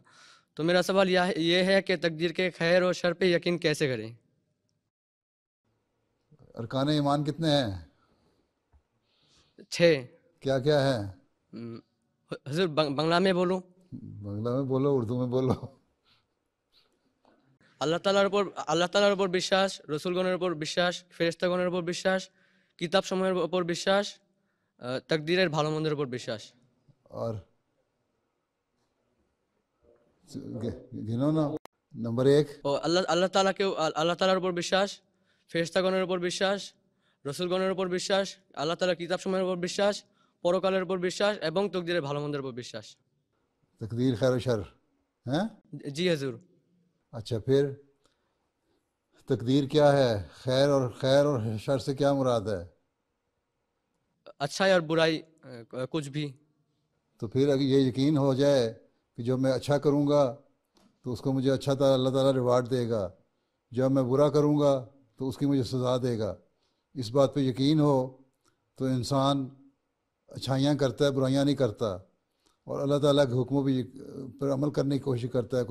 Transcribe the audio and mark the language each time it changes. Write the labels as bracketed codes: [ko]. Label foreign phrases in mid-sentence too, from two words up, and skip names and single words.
[ur] تو میرا سوال یہ ہے کہ تقدیر کے خیر اور شر پہ یقین کیسے کریں؟ ارکان ایمان کتنے ہیں؟ 6. کیا کیا ہے؟ حضور بنگلہ میں بولوں؟ বাংলা میں بولو، اردو میں بولو. [bn] আল্লাহ তাআলার উপর বিশ্বাস, রসুলগণের উপর বিশ্বাস, ফেরেশতাগণের উপর বিশ্বাস, কিতাবসমূহের উপর বিশ্বাস, তাকদীরের ভালো মন্দের উপর বিশ্বাস. [ur] اور گنو نا. نمبر 1 [bn] ও আল্লাহ তাআলার উপর বিশ্বাস, ফেরেশতাগণের উপর বিশ্বাস, রসুলগণের উপর বিশ্বাস, আল্লাহ তাআলার কিতাবসমূহের উপর বিশ্বাস, পরকালের উপর বিশ্বাস এবং তাকদীরের ভালো মন্দের উপর বিশ্বাস. [ur] تقدیر خیر و شر ہیں. [bn] জি হুজুর. [ur] اچھا، پھر تقدیر کیا ہے؟ خیر اور شر سے کیا مراد ہے؟ اچھائی اور برائی کچھ بھی. تو پھر اگر یہ یقین ہو جائے کہ جو میں اچھا کروں گا تو اس کو مجھے اچھا اللہ تعالیٰ ریوارڈ دے گا، جب میں برا کروں گا تو اس کی مجھے سزا دے گا، اس بات پہ یقین ہو تو انسان اچھائیاں کرتا ہے، برائیاں نہیں کرتا، اور اللہ تعالیٰ کے حکموں پر عمل کرنے کی کوشش کرتا ہے.